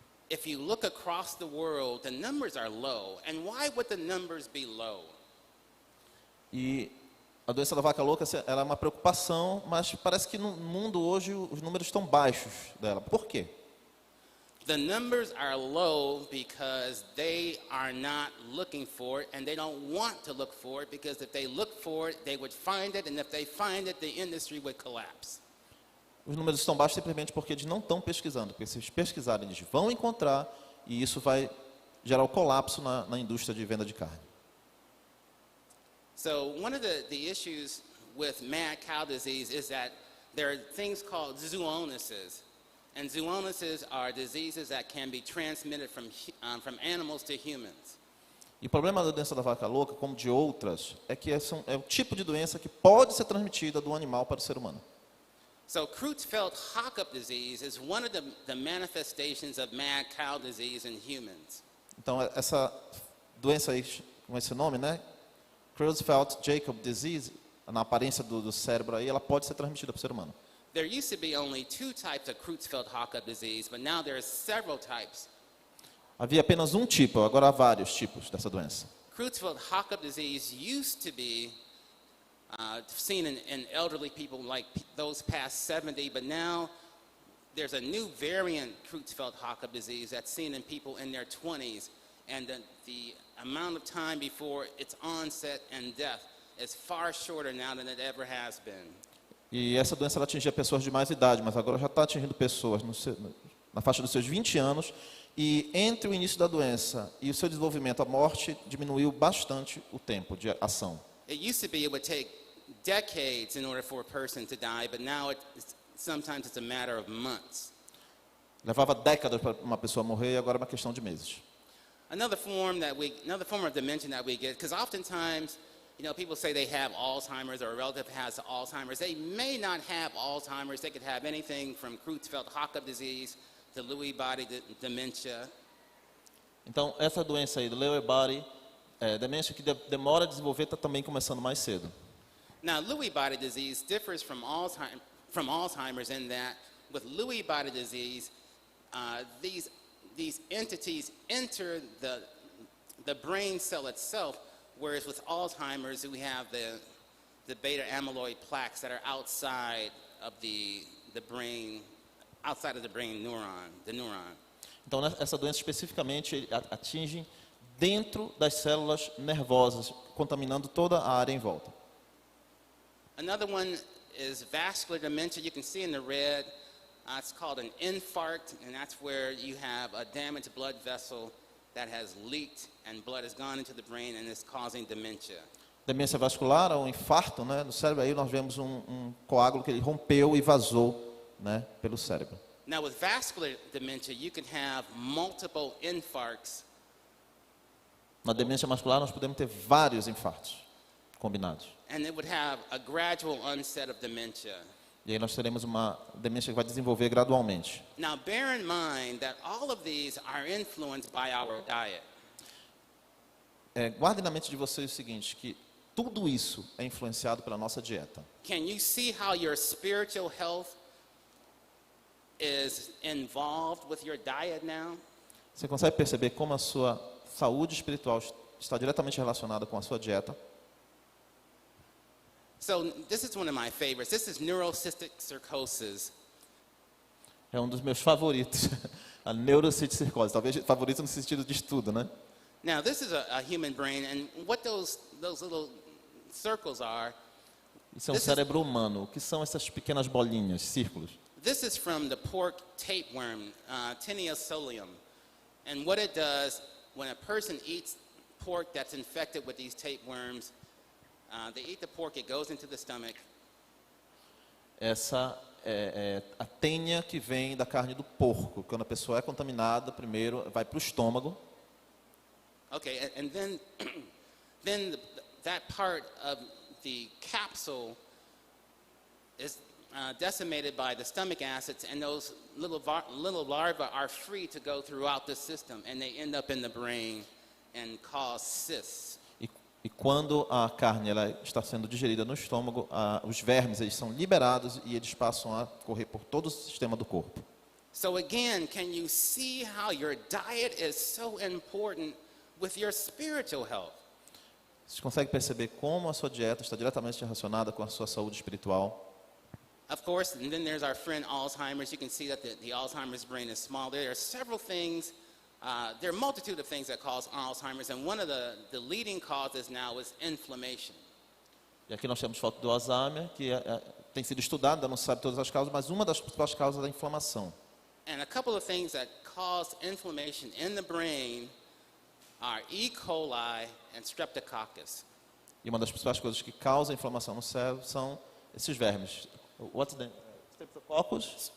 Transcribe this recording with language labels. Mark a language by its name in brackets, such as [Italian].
[English] If you look across the world, the numbers are low. And why would the numbers be low? [Portuguese] E a doença da vaca louca ela é uma preocupação, mas parece que no mundo hoje os números estão baixos dela. Por quê? [English] The numbers are low because they are not looking for it, and they don't want to look for it, because if they look for it, they would find it, and if they find it, the industry would collapse. [Portuguese] Os números estão baixos simplesmente porque eles não estão pesquisando, porque se eles pesquisarem, eles vão encontrar, e isso vai gerar o colapso na indústria de venda de carne. [English] So one of the issues with mad cow disease is that there are things called zoonoses. And zoonoses are diseases that can be transmitted from animals to humans. [Portuguese] E o problema da doença da vaca louca, como de outras, é que é o tipo de doença que pode ser transmitida do animal para o ser humano. [English] So Creutzfeldt-Jakob disease is one of the manifestations of mad cow disease in humans. [Portuguese] Então, essa doença aí, com esse nome, né? Creutzfeldt-Jakob disease, na aparência do cérebro aí, ela pode ser transmitida para o ser humano. [English] There used to be only 2 types of Creutzfeldt-Jakob disease, but now there are several types. [Portuguese] Havia apenas um tipo, agora há vários tipos dessa doença. [English] Creutzfeldt-Jakob disease used to be seen in elderly people like those past 70, but now there's a new variant Creutzfeldt-Jakob disease that's seen in people in their 20s, and the amount of time before its onset and death is far shorter now than it ever has been. [Portuguese] E essa doença ela atingia pessoas de mais idade, mas agora já está atingindo pessoas na faixa dos seus 20 anos, e entre o início da doença e o seu desenvolvimento, a morte diminuiu bastante o tempo de ação. [English] It used to be it would take decades in order for a person to die, but now sometimes it's a matter of months. [Portuguese] Levava décadas para uma pessoa morrer, e agora é uma questão de meses. [English] Another form of dementia that we get, because oftentimes, people say they have Alzheimer's or a relative has Alzheimer's. They may not have Alzheimer's. They could have anything from Creutzfeldt-Jakob disease to Lewy body dementia. [Portuguese] Então, essa doença aí, do Lewy body demência, que demora a desenvolver, está também começando mais cedo. [English] Now, Lewy body disease differs from Alzheimer's in that with Lewy body disease, these entities enter the brain cell itself, whereas with Alzheimer's, we have the beta amyloid plaques that are outside of the brain neuron, the neuron. [Portuguese] Então, essa doença especificamente atinge dentro das células nervosas, contaminando toda a área em volta. [English] Another one is vascular dementia. You can see in the red, it's called an infarct, and that's where you have a damaged blood vessel that has leaked and blood has gone into the brain and is causing dementia. [Portuguese] Demência vascular, ou infarto, né? No cérebro aí nós vemos um coágulo que ele rompeu e vazou, né, pelo cérebro. [English] Now with vascular dementia, you can have multiple infarcts. [Portuguese] Na demência vascular nós podemos ter vários infartos combinados. [English] And it would have a gradual onset of dementia. [Portuguese] E aí nós teremos uma demência que vai desenvolver gradualmente. [English] Now bear in mind that all of these are influenced by our diet. [Portuguese] Guarde na mente de vocês o seguinte, que tudo isso é influenciado pela nossa dieta. [English] Can you see how your spiritual health is involved with your diet now? [Portuguese] Você consegue perceber como a sua saúde espiritual está diretamente relacionada com a sua dieta? [English] So this is one of my favorites. This is neurocystic cirrhosis. [Portuguese] É um dos meus favoritos, a neurocysticircose. Talvez favorito no sentido de estudo, né? [English] Now this is a human brain, and what those little circles are. [Portuguese] Isso é um cérebro humano. O que são essas pequenas bolinhas, círculos? [English] This is from the pork tapeworm, Tinea solium, and what it does when a person eats pork that's infected with these tapeworms. They eat the pork, it goes into the stomach. [Portuguese] Essa é a tenha que vem da carne do porco. Quando a pessoa é contaminada, primeiro vai para o estômago. [English] Okay, and then, that part of the capsule is decimated by the stomach acids, and those little larvae are free to go throughout the system, and they end up in the brain and cause cysts. [Portuguese] E quando a carne ela está sendo digerida no estômago, os vermes eles são liberados e eles passam a correr por todo o sistema do corpo. [English] So again, can you see how your diet is so important with your spiritual health? [Portuguese] Você consegue perceber como a sua dieta está diretamente relacionada com a sua saúde espiritual? [English] Of course, and then there's our friend Alzheimer's. You can see that the Alzheimer's brain is small. There are several things, there are a multitude of things that cause Alzheimer's, and one of the leading causes now is inflammation. [Portuguese] E aqui nós temos foto do Alzheimer, que tem sido estudado, ainda não se sabe todas as causas, mas uma das principais causas é a inflamação. [English] And a couple of things that cause inflammation in the brain are E. coli and Streptococcus. [Portuguese] E uma das principais coisas que causam inflamação no cérebro são esses vermes. [English] What's the Streptococcus?